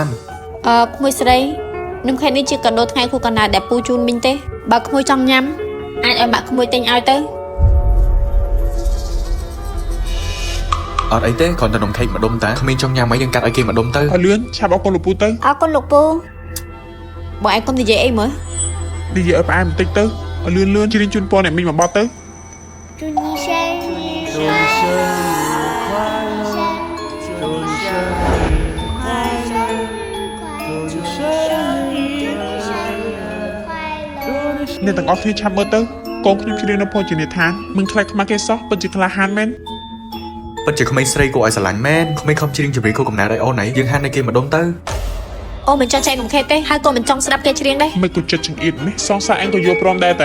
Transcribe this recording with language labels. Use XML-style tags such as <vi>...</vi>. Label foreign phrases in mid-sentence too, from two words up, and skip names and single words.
<km>ក្មួយស្រីនំខេកនេះជាកាដូថ្ងៃខួបកំណើតដែលពូជូនមីងទេបើក្មួយចង់ញ៉ាំអាចឲ្យបាក់ក្មួយទិញឲ្យទៅ អត់អីទេគ្រាន់តែនំខេកម្ដុំតាគ្មានចង់ញ៉ាំអីយើងកាត់ឲ្យគេម្ដុំទៅ ឲ្យលឿនឆាប់អរគុណលោកពូទៅ អរគុណលោកពូ បងឯងកុំនិយាយអីមើល និយាយឲ្យផ្អែមបន្តិចទៅឲ្យលឿនលឿនជ្រៀងជូនពរអ្នកមីងមកបត់ទៅ</km> <zh>祝你生日快乐祝你生日快乐祝你生日快乐</zh> <km>អ្នកទាំងអស់គ្នាឆាប់មើលទៅកូនខ្ញុំជ្រៀងនៅភោជនីយដ្ឋានមិនខ្លាចខ្មាស់គេសោះពិតជាក្លាហានមែន ពិតជាក្មេងស្រីគួរឲ្យស្រឡាញ់មែនក្មេងខំជ្រៀងជម្រាបខួបកំណើតឲ្យអូនไหนយើងហានឲ្យគេម្ដុំទៅ អូមិនចង់ចែកនំខេកទេហើយកូនមិនចង់ស្ដាប់គេច្រៀងដែរ មិនក៏ចិត្តចង្អៀតនេះសងសាអញក៏យល់ព្រមដែរតើ</km>